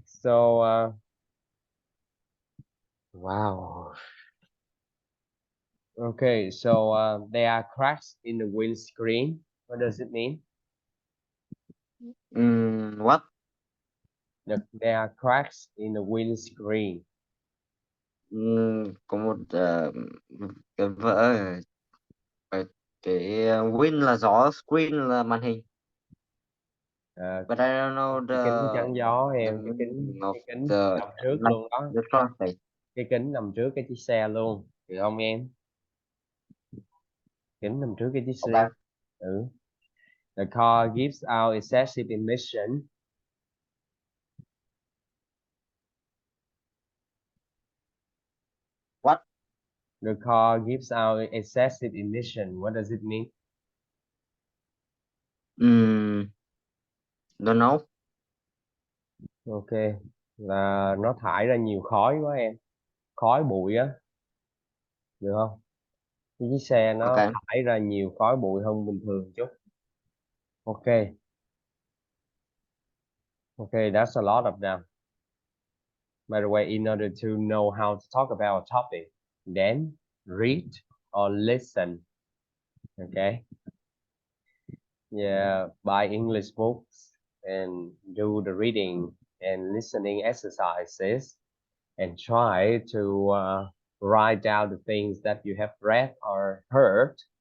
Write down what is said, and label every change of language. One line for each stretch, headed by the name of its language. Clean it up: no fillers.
English: So wow. Okay. So there are cracks in the windscreen. What does it mean? What? There are cracks in the windscreen.
Vietnamese: Có một cái vỡ cái, cái wind là gió, screen là màn hình. Ờ,
English: But I don't know
Vietnamese: cái kính chắn gió
English: the
Vietnamese: em,
English: meaning of
Vietnamese: cái kính
English: the
Vietnamese: nằm trước
English: like
Vietnamese: luôn đó,
English: the translate.
Vietnamese: cái kính nằm trước cái chiếc xe luôn, được không em? Kính nằm trước cái chiếc xe.
English: Okay. Ừ. The car gives out excessive emission. What? The car gives out excessive emission. What does it mean? Don't know.
Vietnamese: Ok, là nó thải ra nhiều khói quá em, khói bụi á, được không? Cái chiếc xe nó
English: Okay.
Vietnamese: thải ra nhiều khói bụi hơn bình thường chút.
English: Ok, okay, that's a lot of them. By the way, in order to know how to talk about a topic, then read or listen. Okay. Yeah, buy English books and do the reading and listening exercises and try to write down the things that you have read or heard.